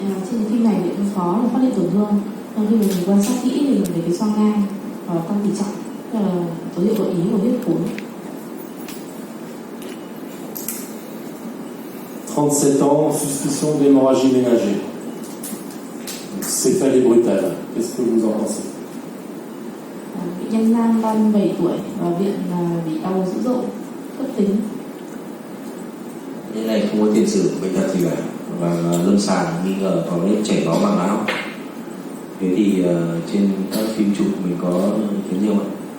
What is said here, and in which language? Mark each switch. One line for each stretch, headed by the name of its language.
Vietnamese: Trên cái phim này thì cũng khó để phát hiện tổn thương. Trong khi mình quan sát kỹ thì mình thấy cái xoang ngang và tăng tỷ trọng, tức là dấu hiệu gợi ý của huyết khối.
French: 37 ans, suspicion d'hémorragie ménagée. Céphalée brutale. Qu'est-ce que vous en pensez?
Vietnamese: Bệnh nhân nam 37 tuổi vào viện bị đau dữ dội cấp tính. Cái này không có tiền sử bệnh tật gì cả, và lâm sàng nghi ngờ có chảy máu màng não. Thế thì trên các phim chụp mình có thấy nhiều không?